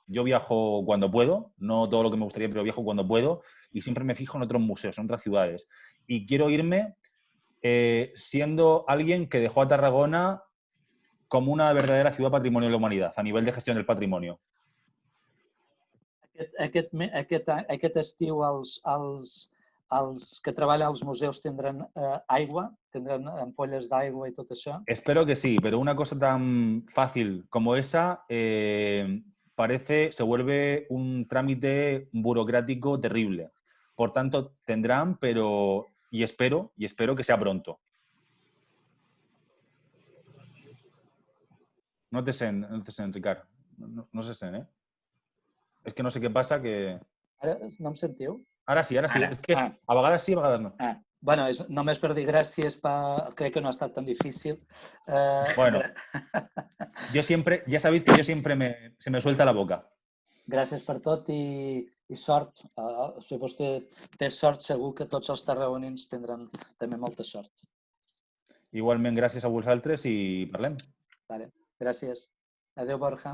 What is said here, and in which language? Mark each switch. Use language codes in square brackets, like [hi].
[es] Yo viajo cuando puedo, no todo lo que me gustaría, pero viajo cuando puedo y siempre me fijo en otros museos, en otras ciudades. Y quiero irme siendo alguien que dejó a Tarragona como una verdadera ciudad patrimonio de la humanidad, a nivel de gestión del patrimonio. [ca] Aquest estiu els que treballen als museus tindran aigua? Tindran ampolles d'aigua i tot això? [es] Espero que sí, pero una cosa tan fácil como esa se vuelve un trámite burocrático terrible. Por tanto, tendrán, y espero que sea pronto. [ca] No te sent, Ricard. No se sent, ¿eh? Es que no sé què passa que... Ara no em sentiu? Ara sí. És que a vegades sí, a vegades no. Bueno, només per dir gràcies, crec que no ha estat tan difícil. [es] Bueno, ya sabéis que yo siempre se me suelta la boca. [ca] Gràcies per tot i sort. Si vostè té sort, segur que tots els tarragonins tindran també molta sort. Igualment, gràcies a vosaltres i parlem. Vale. Gràcies. Adéu, Borja.